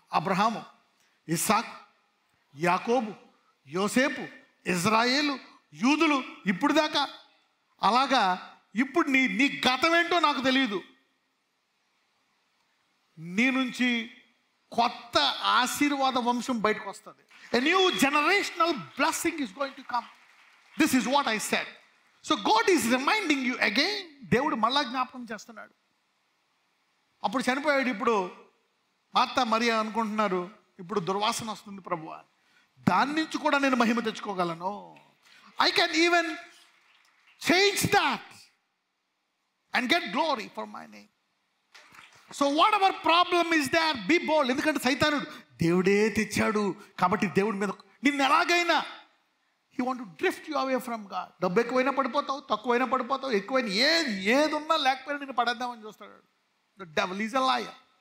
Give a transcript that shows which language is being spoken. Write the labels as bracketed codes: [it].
[te] అబ్రహాము, ఇస్సాక్, యాకోబు, యోసేపు, ఇజ్రాయేలు, యూదులు, ఇప్పుడు దాకా. అలాగా ఇప్పుడు నీ గతం ఏంటో నాకు తెలియదు. నీ నుంచి కొత్త ఆశీర్వాద వంశం బయటకు వస్తుంది. [en] A new generational blessing is going to come. This is what I said. So God is reminding you again. [te] దేవుడు మళ్ళా జ్ఞాపకం చేస్తున్నాడు. అప్పుడు చనిపోయాడు, ఇప్పుడు మార్తా మరియా అనుకుంటున్నారు ఇప్పుడు దుర్వాసన వస్తుంది ప్రభువా, దాని నుంచి కూడా నేను మహిమ తెచ్చుకోగలను. [en] I can even change that and get glory for my name. So whatever problem is there, be bold. [te] ఎందుకంటే సైతానుడు దేవుడే తెచ్చాడు కాబట్టి దేవుడి మీద నిన్ను ఎలాగైనా [en] he want to drift you away from God. [te] డబ్బు ఎక్కువైనా పడిపోతావు, తక్కువైనా పడిపోతావు, ఎక్కువైనా ఏది ఉన్నా లేకపోయినా నిన్ను పడేద్దామని చూస్తాడు. [en] The devil is a liar.